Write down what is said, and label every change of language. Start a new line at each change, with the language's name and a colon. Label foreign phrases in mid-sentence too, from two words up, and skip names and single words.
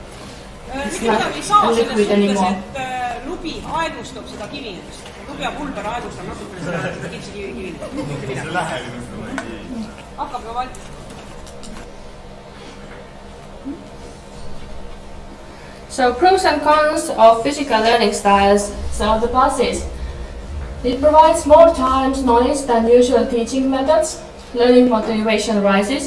Estonian: Mitte midagi ei saa selles suhtes, et lubi aeglustab seda kivinust. Lubi ja pulber aeglustab natukene seda kipsi kivinust. Hakkab ka valmis.
English: So pros and cons of physical learning styles. So the pluses. It provides more time, knowledge than usual teaching methods. Learning motivation rises.